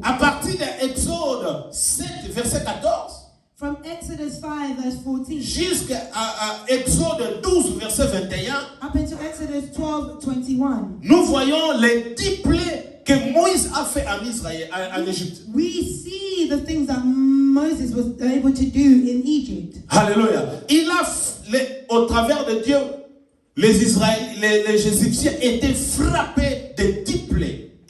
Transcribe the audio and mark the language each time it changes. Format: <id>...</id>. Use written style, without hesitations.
<fr>À partir d'Exode 7, verset 14,</fr> <en>From Exodus 5, verse 14,</en> <fr>jusqu'à Exode 12, verset 21,</fr> <en>up until Exodus 12, 21,</en> <fr>nous voyons les 10 plaies que Moïse a fait en Israël, en Égypte.</fr> <en>we see the things that Moses was able to do in Egypt.</en> <fr>Alléluia. Il a, au travers de Dieu, les Israéliens, les Égyptiens étaient frappés de 10 plaies.</fr>